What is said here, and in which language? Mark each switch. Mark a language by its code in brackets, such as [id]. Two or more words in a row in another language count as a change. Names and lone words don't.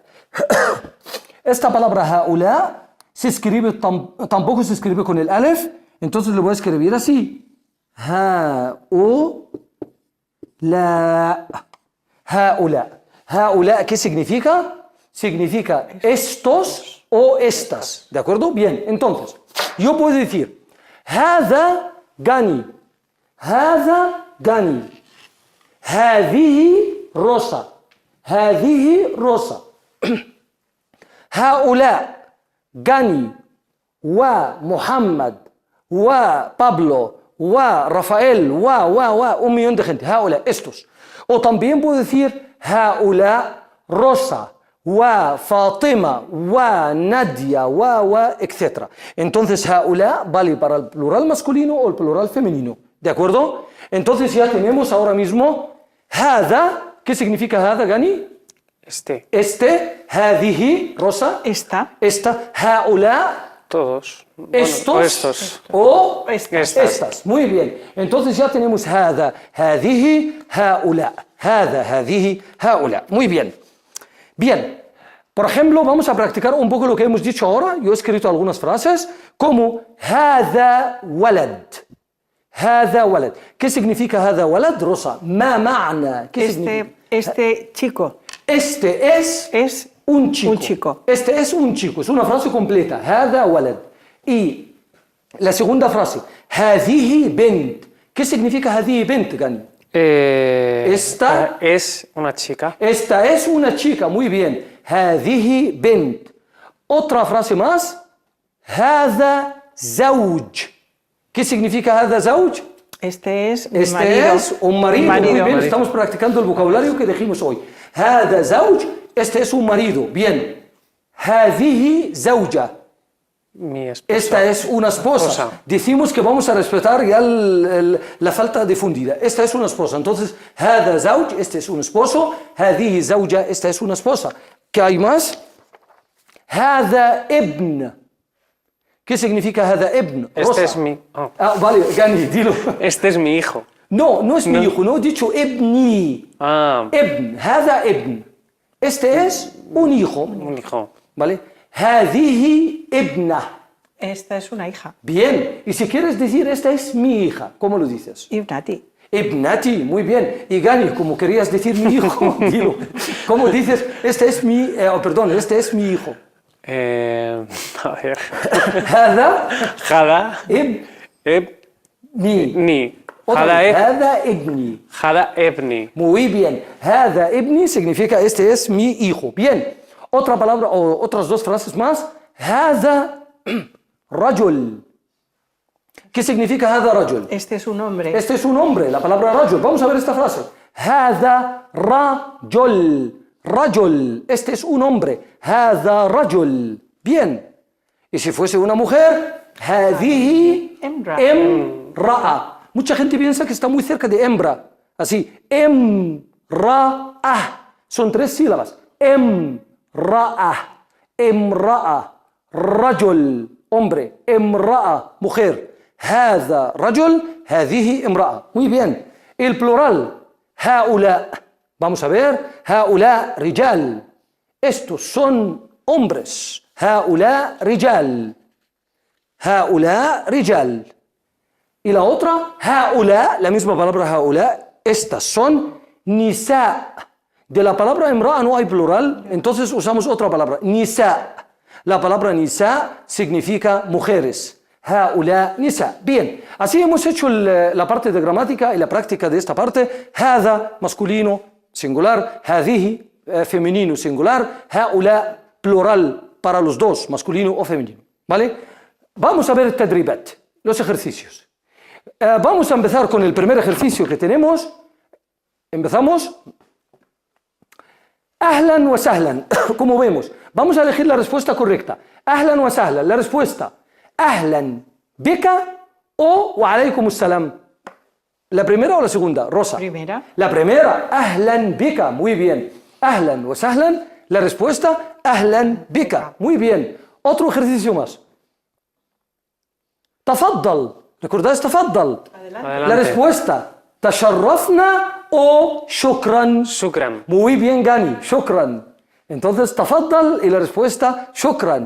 [es] Esta palabra ha-u-la se escribe, tampoco se escribe con el alef, entonces lo voy a escribir así. Ha-u-la. Ha-u-la. Ha-u-la, ¿qué significa? Significa estos o estas, ¿de acuerdo? Bien, entonces, yo puedo decir, [ar] هذا غني, هذا غني, هذه روسا, هذه روسا, هؤلاء غني ومحمد وبابلو ورافائيل [es] un millón de gente, [ar] هؤلاء, estos. [es] O también puedo decir, [ar] هؤلاء روسا, Fatima, Nadia, etc. [es] Entonces, haula vale para el plural masculino o el plural femenino. ¿De acuerdo? Entonces ya tenemos ahora mismo hada. ¿Qué significa hada, Gani? Este, hadihi, Rosa. Esta. Haula. Todos. Estos. O estas. Muy bien. Entonces ya tenemos hada, hadihi, haula. Hada, hadihi, haula. Muy bien. Bien, por ejemplo, vamos a practicar un poco lo que hemos dicho ahora. Yo he escrito algunas frases como [ar] هذا ولد. هذا ولد. [es] ¿Qué significa [ar] هذا ولد, [es] Rosa? [ar] ما معنى? [es] ¿Qué significa? Este chico. Este es un chico. Este es un chico. Es una frase completa. [ar] هذا ولد. [es] Y la segunda frase. [ar] هذه بنت. [es] ¿Qué significa [ar] هذه بنت, [es] Gani? Esta es una chica. Esta es una chica, muy bien. [ar] هذه بنت. [es] Otra frase más. [ar] هذا زوج. [es] ¿Qué significa [ar] هذا زوج? [es] Este es un marido. Muy bien, estamos practicando el vocabulario que dijimos hoy. [ar] هذا زوج. [es] Este es un marido. Bien. [ar] هذه زوجة. [es] Mi esposa. Esta es una esposa. Decimos que vamos a respetar ya la falta difundida. Esta es una esposa. Entonces, [ar] هذا زوج, [es] este es un esposo. [ar] هذه زوجة, [es] esta es una esposa. ¿Qué hay más? [ar] هذا ابن. [es] ¿Qué significa [ar] هذا ابن? [es] Este es mi... Oh. Vale, Gani, dilo. Este es mi hijo. No es mi hijo, no he dicho ابني. [ar] ابن, هذا ابن. [es] Este es un hijo. Un hijo. ¿Vale? [ar] هذه ابنة. [es] Esta es una hija. Bien, y si quieres decir esta es mi hija, ¿cómo lo dices? Ibnati. Ibnati, muy bien. Y Gani, como querías decir mi hijo, dilo. ¿Cómo dices? Este es mi hijo. A ver. [ar] هذا Hada. ابني. Hada ابني. هذا ابني. [es] Muy bien. [ar] هذا ابني [es] significa este es mi hijo. Bien. Otra palabra o otras dos frases más. [ar] هذا رجل. [es] ¿Qué significa [ar] هذا رجل? [es] Este es un hombre. Este es un hombre, la palabra رجل. Vamos a ver esta frase. [ar] هذا رجل. رجل. [es] Este es un hombre. [ar] هذا رجل. [es] Bien. Y si fuese una mujer, [ar] هذه امرأة. [es] Mucha gente piensa que está muy cerca de hembra. Así. امرأة. Son tres sílabas. [ar] امرأة. امرأة. [es] رجل. Hombre. امرأة. Mujer. [ar] هذا رجل. هذه امرأة. [es] Muy bien. El plural. هؤلاء. Vamos a ver. [ar] هؤلاء رجال. [es] Estos son hombres. [ar] هؤلاء رجال. هؤلاء رجال. [es] Y la otra, هؤلاء, la misma palabra هؤلاء, estas son نساء. De la palabra امرأة no hay plural, entonces usamos otra palabra, نساء. La palabra نساء significa mujeres. [ar] هؤلاء نساء. [es] Bien, así hemos hecho la parte de gramática y la práctica de esta parte. هذا masculino, singular. هذه femenino, singular. هؤلاء plural para los dos, masculino o femenino. ¿Vale? Vamos a ver التدريبات, los ejercicios. Vamos a empezar con el primer ejercicio que tenemos. Empezamos. [ar] أهلا وسهلا. [es] Como vemos, vamos a elegir la respuesta correcta. [ar] أهلا وسهلا. [es] La respuesta. [ar] أهلا بك o وعليكم السلام? [es] ¿La primera o la segunda? Rosa. Primera. La primera, [ar] أهلا بك, [es] muy bien. [ar] أهلا وسهلا, [es] la respuesta, [ar] أهلا بك, [es] muy bien. Otro ejercicio más. Tafaddal, ¿recordáis tafaddal? Adelante. La respuesta, tasharrafna o shukran. Shukran. Muy bien, Gani, shukran. Entonces, tafaddal y la respuesta, shukran.